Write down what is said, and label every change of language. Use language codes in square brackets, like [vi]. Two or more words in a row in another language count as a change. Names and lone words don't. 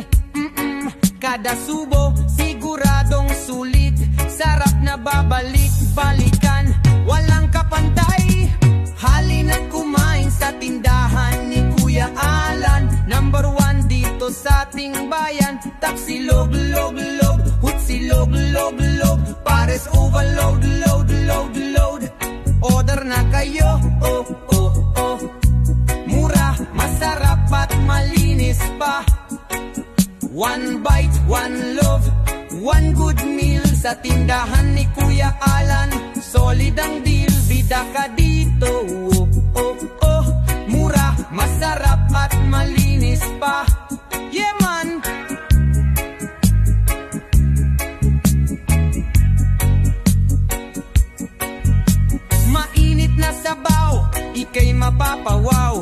[tl] Kada subo, siguradong sulit. Sarap na babalik-balikan, walang kapantay. Halina't kumain sa tindahan ni Kuya Alan. Number 1 dito sa ating bayan. Tapsilog, log, log, hutsilog, log, log, [en] pares overload, load, load, load. [tl] Order na kayo, oh, oh, oh. Mura, masarap at malinis pa. [en] One bite, one love, one good meal [tl] sa tindahan ni Kuya Alan. Solid ang deal, bida ka dito, oh, oh, oh. Mura, masarap at malinis pa. [en] Yeah man. [tl] Mainit na sabaw, ika'y mapapawaw.